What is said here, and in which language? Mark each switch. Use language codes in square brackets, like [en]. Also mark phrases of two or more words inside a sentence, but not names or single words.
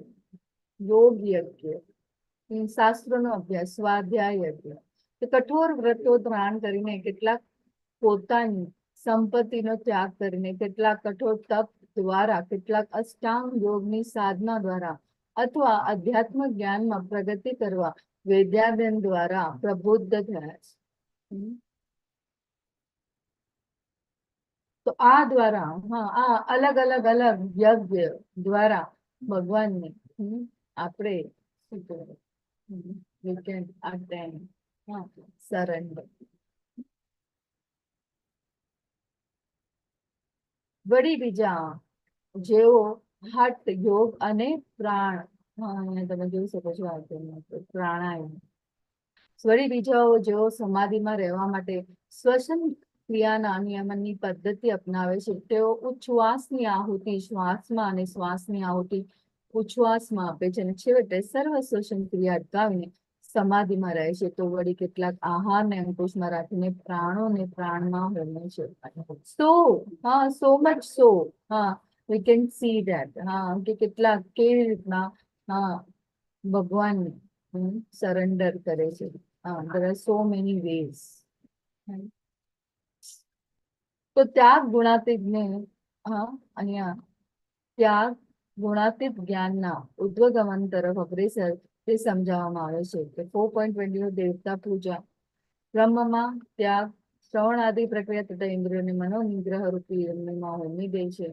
[gu] યોગ યજ્ઞ, શાસ્ત્રોનો અભ્યાસ, સ્વાધ્યાય યજ્ઞ, કઠોર વ્રતો ધારણ કરીને, કેટલાક પોતાની સંપત્તિનો ત્યાગ કરીને, કેટલાક કઠોર તપ દ્વારા, કેટલાક અષ્ટાંગ યોગની સાધના દ્વારા અથવા અધ્યાત્મ જ્ઞાનમાં પ્રગતિ કરવા વેદ્યાધ્યન દ્વારા પ્રબુદ્ધ થયા છે. તો આ દ્વારા આ અલગ અલગ યજ્ઞ દ્વારા ભગવાનને આપણે શું કહેવાય, [en] we can attain surrender. [gu] વળી બીજા જેઓ હઠ યોગ અને પ્રાણ, અહીંયા તમે જોઈ શકો છો પ્રાણાયામ. વળી બીજાઓ જેઓ સમાધિમાં રહેવા માટે શ્વસન ક્રિયાના નિયમનની પદ્ધતિ અપનાવે છે, તેઓ ઉચ્છ્વાસની આહુતિ શ્વાસમાં અને શ્વાસની આહુતિ ઉચ્છ્વાસમાં આપે છે અને છેવટે સર્વ શ્વસન ક્રિયા અટકાવીને સમાધિમાં રહે છે. તો વળી કેટલાક આહારને અંકુશમાં રાખીને પ્રાણોને પ્રાણમાં હોમે છે. [en] so much so we can see that [gu] કે કેટલાક કેવી રીતના ભગવાનને સરેન્ડર કરે છે. [en] there are so many ways. [gu] તો ત્યાગ ગુણાતીતને અહીંયા ત્યાગ ગુણાતીત જ્ઞાનના ઉદ્વગમન તરફ અગ્રેસર તે સમજાવવામાં આવે છે કે 4.20 દેવતા પૂજા, બ્રહ્મમાં ત્યાગ, શ્રવણ આદિ પ્રક્રિયા તથા ઇન્દ્રિયોને મનોનિગ્રહ રૂપી યજ્ઞમાં હોમી દે છે.